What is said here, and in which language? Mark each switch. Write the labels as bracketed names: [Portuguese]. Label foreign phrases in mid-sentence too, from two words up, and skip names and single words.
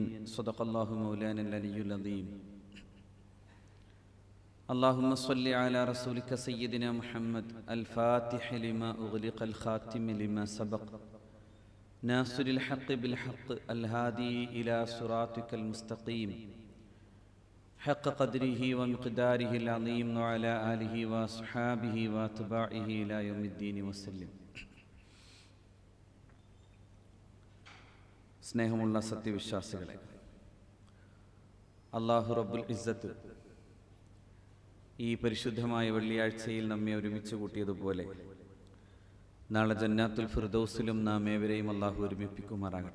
[Arabic] صدق الله مولانا العلي العظيم. اللهم صل على رسولك سيدنا محمد الفاتح لما أغلق الخاتم لما سبق ناصر الحق بالحق الهادي إلى صراطك المستقيم حق قدره ومقداره العظيم وعلى آله وأصحابه وأتباعه إلى يوم الدين وسلم. [Malayalam] സ്നേഹമുള്ള സത്യവിശ്വാസികളെ, അല്ലാഹു [Arabic] رب العزة [Malayalam] ഈ പരിശുദ്ധമായ വെള്ളിയാഴ്ചയിൽ നമ്മെ ഒരുമിച്ച് കൂട്ടിയതുപോലെ നാളെ ജന്നാത്തുൽ ഫിർദൗസിലും നാം ഏവരെയും അള്ളാഹു ഒരുമിപ്പിക്കുമാറാകട്ടെ.